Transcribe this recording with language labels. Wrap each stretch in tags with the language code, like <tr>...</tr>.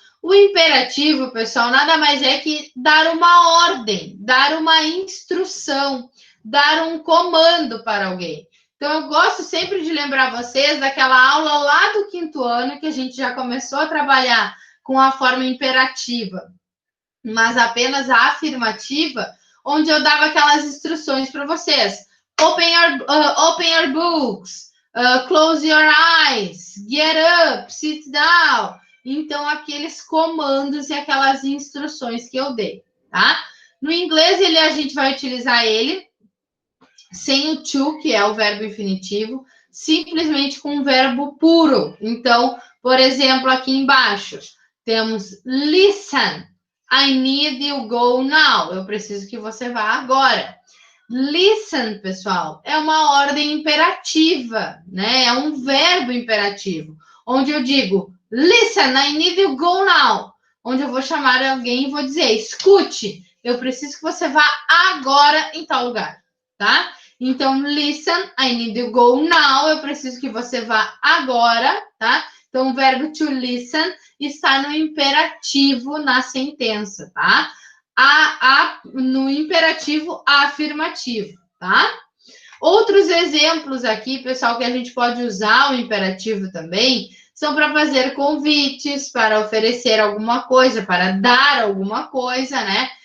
<pt>O imperativo, pessoal, nada mais é que dar uma ordem, dar uma instrução, dar um comando para alguém. Então, eu gosto sempre de lembrar vocês daquela aula lá do 5º ano que a gente já começou a trabalhar com a forma imperativa, mas apenas a afirmativa, onde eu dava aquelas instruções para vocês.</pt> <en>Open your books, close your eyes, get up, sit down.</en> <pt>Então, aqueles comandos e aquelas instruções que eu dei, tá? No inglês, a gente vai utilizar ele sem o to, que é o verbo infinitivo, simplesmente com um verbo puro. Então, por exemplo, aqui embaixo, temos listen.</pt> <en>I need you go now.</en> <pt>Eu preciso que você vá agora. Listen, pessoal, é uma ordem imperativa, né? É um verbo imperativo, onde eu digo,</pt> <en>listen, I need you go now.</en> <pt>Onde eu vou chamar alguém e vou dizer, escute, eu preciso que você vá agora em tal lugar, tá?</pt> <en>Então, listen, I need you go now.</en> <pt>Eu preciso que você vá agora, tá? Então, o verbo to listen está no imperativo na sentença, tá? No imperativo afirmativo, tá? Outros exemplos aqui, pessoal, que a gente pode usar o imperativo também, são para fazer convites, para oferecer alguma coisa, para dar alguma coisa, né?</pt>